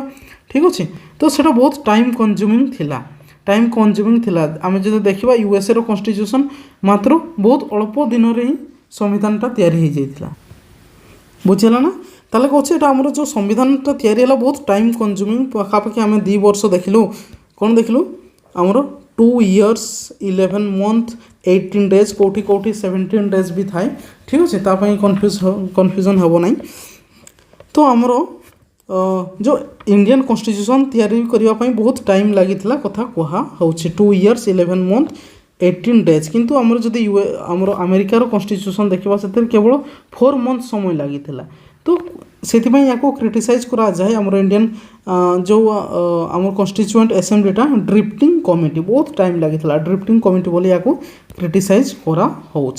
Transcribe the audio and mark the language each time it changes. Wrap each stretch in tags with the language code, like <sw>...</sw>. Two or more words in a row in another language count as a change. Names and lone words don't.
<or>ଠିକ୍ ଅଛି, ତ ସେଇଟା ବହୁତ</or> <en>time consuming</en> <or>ଥିଲା। ଆମେ ଯଦି ଦେଖିବା</or> <en>USAର constitution</en> <or>ମାତ୍ର ବହୁତ ଅଳ୍ପ ଦିନରେ ହିଁ ସମ୍ବିଧାନଟା ତିଆରି ହେଇଯାଇଥିଲା। ବୁଝିଲା ନା। ତାହେଲେ କହୁଛି ଏଇଟା ଆମର ଯେଉଁ ସମ୍ବିଧାନଟା ତିଆରି ହେଲା ବହୁତ</or> <en>time consuming,</en> <or>ପାଖାପାଖି ଆମେ 2 ବର୍ଷ ଦେଖିଲୁ। କ'ଣ ଦେଖିଲୁ? ଆମର</or> <en>2 years 11 months 18 days,</en> <or>କେଉଁଠି 17 days ବି ଥାଏ। ଠିକ୍ ଅଛି, ତା ପାଇଁ କନଫ୍ୟୁଜନ୍ ହେବ ନାହିଁ। ତ ଆମର ଯେଉଁ</or> <en>Indian constitution</en> <or>ତିଆରି କରିବା ପାଇଁ ବହୁତ ଟାଇମ୍ ଲାଗିଥିଲା କଥା କୁହାହେଉଛି,</or> <en>2 years 11 months 18 days।</en> <or>କିନ୍ତୁ ଆମର ଯଦି ଆମର ଆମେରିକାର କନଷ୍ଟିଚ୍ୟୁସନ୍ ଦେଖିବା ସେଥିରେ କେବଳ 4 months ସମୟ ଲାଗିଥିଲା। ତ ସେଥିପାଇଁ ୟାକୁ କ୍ରିଟିସାଇଜ୍ କରାଯାଏ ଆମର ଇଣ୍ଡିଆନ୍ ଯେଉଁ ଆମର</or> <en>constituent assemblyଟା drifting committee,</en> <or>ବହୁତ ଟାଇମ୍ ଲାଗିଥିଲା।</or> <en>drifting committee</en> <or>ବୋଲି ୟାକୁ କ୍ରିଟିସାଇଜ୍ କରାହେଉଛି।</or>